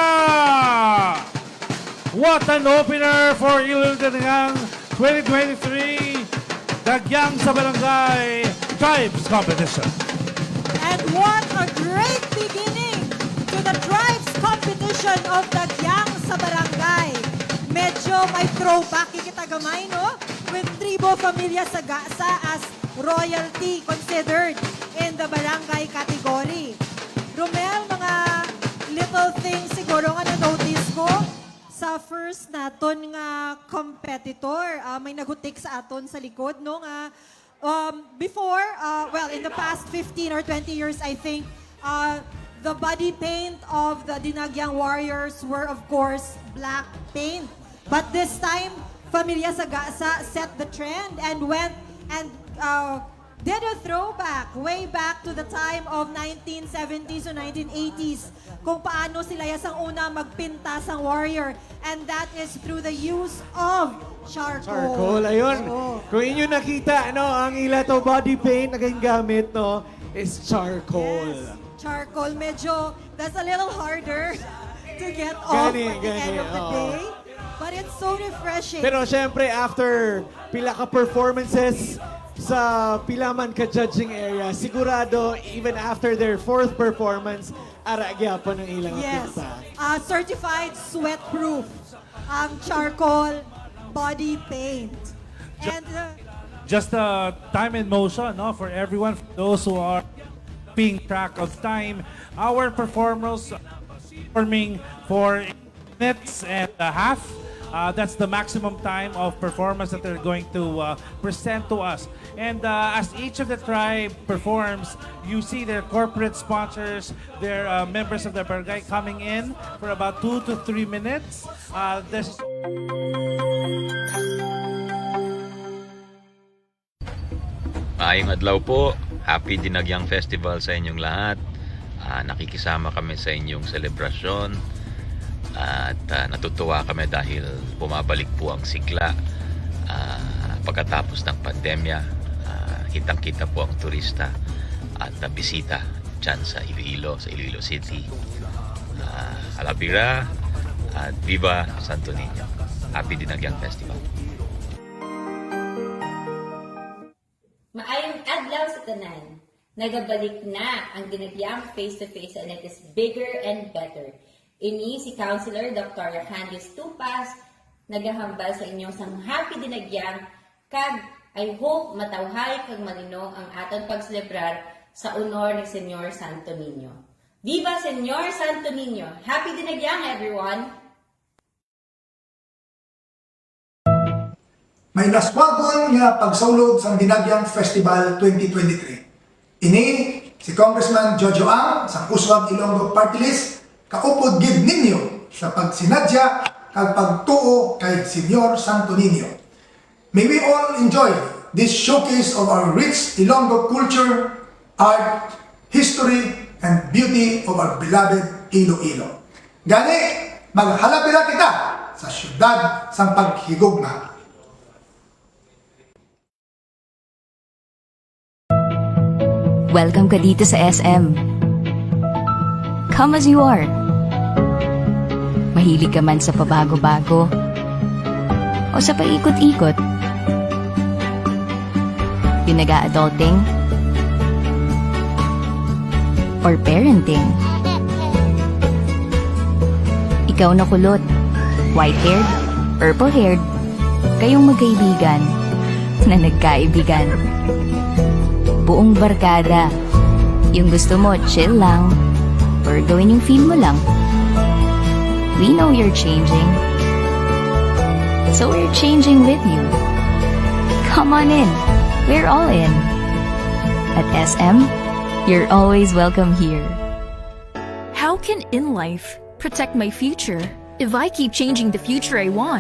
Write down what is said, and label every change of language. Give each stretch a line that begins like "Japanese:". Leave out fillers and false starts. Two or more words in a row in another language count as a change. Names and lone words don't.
English: What an opener for Iloilo Dinagyang 2023 Dagyang sa Barangay Tribes Competition. And what a great beginning to the Tribes Competition of Dagyang sa Barangay.
Hiligaynon: Medyo may throwback kita gamay, no?
English: With Tribo Familia Sagasa as royalty considered in the barangay category.
Hiligaynon: Romel, mga
English: little things
Hiligaynon: siguro nga na-notice ko sa first naton nga competitor. May nagutik sa aton sa likod, no? Nga,
English: before, well, in the past 15 or 20 years, I think, the body paint of the Dinagyang Warriors were, of course, black paint. But this time, Familia Sagasa set the trend and went and did a throwback way back to the time of 1970s or 1980s
Hiligaynon: kung paano sila yasang una magpinta sang warrior,
English: and that is through the use of charcoal. Charcoal,
Hiligaynon: ayun. Oo. Kung inyo nakita, no, ang ila to body paint na gamit,
English: no, is charcoal. Yes, charcoal. Medyo, that's a little harder to get off
Hiligaynon: Gani,
English: at the end of the
Hiligaynon: oo.
English: day. But it's so refreshing.
Hiligaynon: Pero syempre, after pila ka performances sa pila man ka judging area, sigurado,
English: even after their fourth performance,
Hiligaynon: ara gyapon ang ilang
English: Yes.
Hiligaynon: pinta.
English: Certified sweat-proof ang charcoal body paint. And Just time and motion, no, for everyone, for those who are keeping track of time. Our performers performing for minutes and a half. That's the maximum time of performance that they're going to present to us. And as each of the tribe performs, you see their corporate sponsors, their members of the barangay coming in for about 2 to 3 minutes. This
Hiligaynon: Maayong adlaw po.
Filipino: Happy Dinagyang Festival sa inyong lahat. Nakikisama kami sa inyong selebrasyon. At natutuwa kami dahil bumabalik po ang sigla pagkatapos ng pandemya. Kitang-kita po ang turista at bisita dyan sa Iloilo, sa Iloilo City. Alabira at Viva Santo Niño.
English: Happy Dinagyang Festival.
Hiligaynon: Maayong adlaw sa tanan. Nagabalik na ang Dinagyang face-to-face
English: and it is bigger and better.
Hiligaynon: Ini si Councilor Dr. Candice Tupas nagahambal sa inyong sang Happy Dinagyang kag
English: I hope
Hiligaynon: matawhay kag malinong ang aton pagselebrar sa honor ni Senyor Santo Niño. Viva Senyor Santo Niño!
English: Happy Dinagyang, everyone!
Hiligaynon: May naswagon nga pagsaulog sa Dinagyang Festival 2023. Ini si Congressman Jojo Ang sa Uswag Ilonggo Party List kaupod gid ninyo sa pagsinadya kag pagtuo kay Senyor Santo Niño.
English: May we all enjoy this showcase of our rich Ilonggo culture, art, history, and beauty of our beloved Iloilo.
Hiligaynon: Gani, maghalapira kita sa syudad sang paghigugma.
Filipino: Welcome ka dito sa SM.
English: Come as you are.
Filipino: Mahilig ka man sa pabago-bago o sa paikot-ikot. Yung nag-a-adulting or parenting. Ikaw na kulot, white-haired, purple-haired, kayong magkaibigan na nagkaibigan. Buong barkada, yung gusto mo chill lang or gawin yung feel mo lang.
English: We know you're changing, so we're changing with you. Come on in, we're all in. At SM, you're always welcome here. How can in life protect my future if I keep changing the future I want?